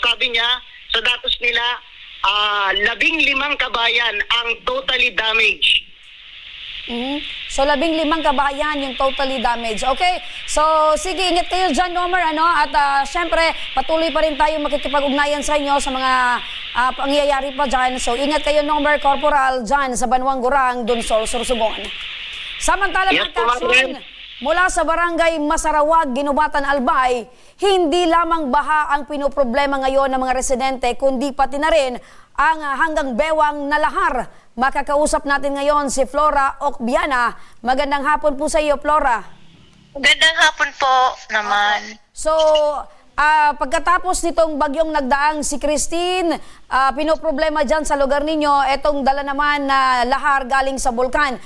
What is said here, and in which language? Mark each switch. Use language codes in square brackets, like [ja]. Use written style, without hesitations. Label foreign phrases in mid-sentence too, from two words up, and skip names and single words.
[tl] Sabi niya, sa datos nila, 15 kabayan ang [en] totally damaged. [tl] So, 15 kabahayan yung [en] totally damaged. [tl] Okay? So, sige, ingat kayo dyan, Omar, ano? At syempre, patuloy pa rin tayo makikipag-ugnayan sa inyo sa mga pangyayari pa dyan. So, ingat kayo, Omar Corporal, dyan sa Banwang Gurang, Dunsol, Sorsogon. Samantala, Yes, mga kaksyon, Ma'am. mula sa barangay Masarawag, Ginubatan, Albay, hindi lamang baha ang pinoproblema ngayon ng mga residente, kundi pati na rin ang hanggang bewang na lahar. Makakausap natin ngayon si Flora Ocbiana. Magandang hapon po sa iyo, Flora. Magandang hapon po naman. So, pagkatapos nitong bagyong nagdaang si Christine, pinoproblema dyan sa lugar ninyo, etong dala naman na lahar galing sa bulkan.